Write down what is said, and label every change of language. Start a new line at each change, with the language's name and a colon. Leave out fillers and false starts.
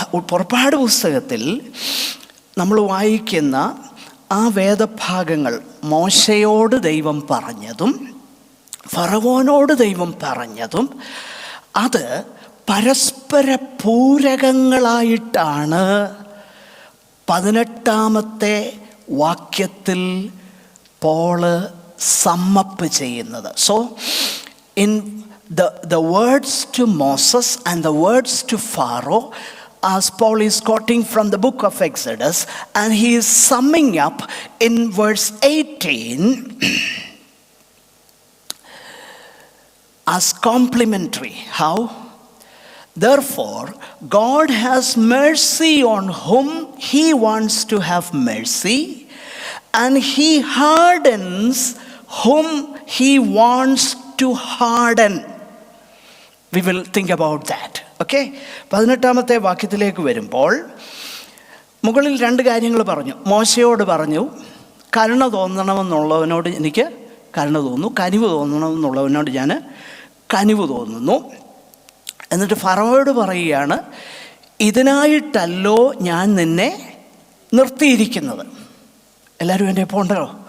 Malayalam: പുറപ്പാട് പുസ്തകത്തിൽ നമ്മൾ വായിക്കുന്ന ആ വേദഭാഗങ്ങൾ മോശയോട് ദൈവം പറഞ്ഞതും ഫറവോനോട് ദൈവം പറഞ്ഞതും അത് പരസ്പര പൂരകങ്ങളായിട്ടാണ് 18-ാമത്തെ വാക്യത്തിൽ പോള് സമ്മപ്പ് ചെയ്യുന്നത്.
English: So in the words to Moses and the words to Pharaoh, as Paul is quoting from the book of Exodus, and he is summing up in verse 18 as complementary. How? Therefore, God has mercy on whom he wants to have mercy, and he hardens whom he wants to harden. We will think about that. Okay?
Malayalam: 18-ാമത്തെ വാക്യത്തിലേക്ക് വരുമ്പോൾ മുകളിൽ 2 കാര്യങ്ങൾ പറഞ്ഞു. മോശയോട് പറഞ്ഞു, കരുണ തോന്നണമെന്നുള്ളവനോട് എനിക്ക് കരുണ തോന്നുന്നു, കനിവ് തോന്നണമെന്നുള്ളവനോട് ഞാൻ കനിവ് തോന്നുന്നു. എന്നിട്ട് ഫറവോയോട് പറയുകയാണ്, ഇതിനായിട്ടല്ലോ ഞാൻ നിന്നെ നിർത്തിയിരിക്കുന്നത്. എല്ലാവരും എൻ്റെ പോണ്ടോ?